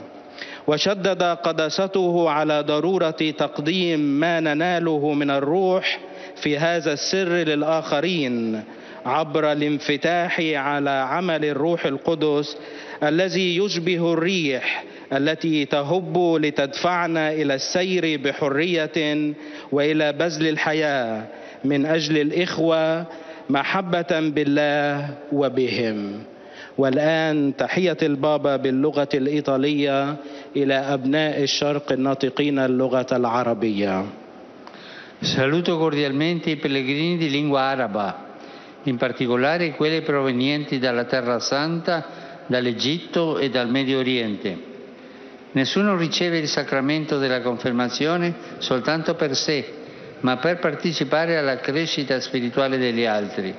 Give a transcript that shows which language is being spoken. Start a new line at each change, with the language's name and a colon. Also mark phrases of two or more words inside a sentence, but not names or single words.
Arabic: وشدد قداسته على ضرورة تقديم ما نناله من الروح في هذا السر للآخرين عبر الانفتاح على عمل الروح القدس الذي يشبه الريح التي تهب لتدفعنا إلى السير بحرية وإلى بذل الحياة من أجل الإخوة محبة بالله وبهم. والآن تحية البابا باللغة الإيطالية إلى أبناء الشرق الناطقين اللغة العربية.
Italian: Saluto cordialmente i pellegrini di lingua araba, in particolare quelli provenienti dalla Terra Santa, dall'Egitto e dal Medio Oriente. Nessuno riceve il sacramento della confermazione soltanto per sé, ma per partecipare alla crescita spirituale degli altri.